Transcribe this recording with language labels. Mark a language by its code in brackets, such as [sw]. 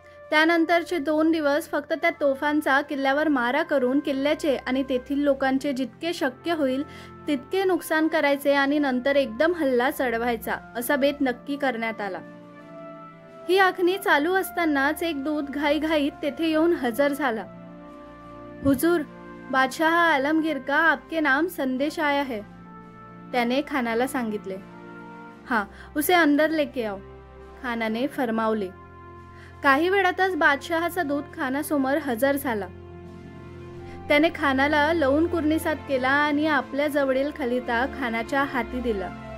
[mr] त्यानंतरचे 2 दिवस फक्त त्या तोफांचा किल्ल्यावर मारा करून किल्ल्याचे आणि तेथील लोकांचे जितके शक्य होईल तितके नुकसान करायचे आणि नंतर एकदम हल्ला चढवायचा असा बेत नक्की करण्यात आला. ही आखणी चालू असतानाच एक दूत घाईघाईत तेथे येऊन हजर झाला. [hi] हुजूर, बादशाह आलमगीर का आपके नाम संदेश आया है. [mr] त्याने खानाला सांगितले. [hi] हाँ, उसे अंदर लेके आओ. [mr] खानाने फरमावले. काही वेळातच बादशहाचा दूत खानासमोर हजर झाला. त्याने खानाला लवून कुर्निसात केला आणि आपल्या जवळील खलिता खानाच्या हाती दिला.